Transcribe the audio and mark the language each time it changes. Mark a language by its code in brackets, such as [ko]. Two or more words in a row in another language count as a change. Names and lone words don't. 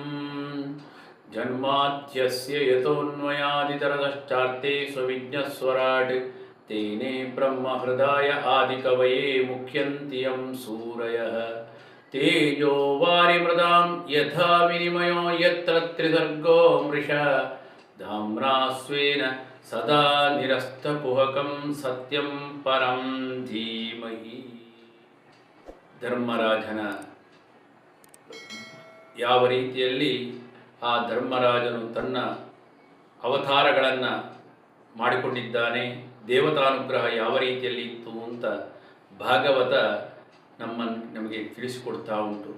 [sa] जन्माद्यस्य यतोऽन्वयादितरतश्चार्थे स्वविज्ञस्वराट् तेने ब्रह्महृदाय आदिकवये मुह्यन्ति यं सूरयः। तेजो वारिमृदां यथा विनिमयो यत्र त्रिसर्गो मृषा धाम्ना स्वेन सदा निरस्तकुहकं सत्यं परं धीमहि। [kn] ಧರ್ಮರಾಜನ ಯಾವ ರೀತಿಯಲ್ಲಿ ಆ ಧರ್ಮರಾಜನು ತನ್ನ ಅವತಾರಗಳನ್ನು ಮಾಡಿಕೊಂಡಿದ್ದಾನೆ, ದೇವತಾನುಗ್ರಹ ಯಾವ ರೀತಿಯಲ್ಲಿ ಇತ್ತು ಅಂತ ಭಾಗವತ ನಮಗೆ ತಿಳಿಸಿಕೊಡ್ತಾ ಉಂಟು.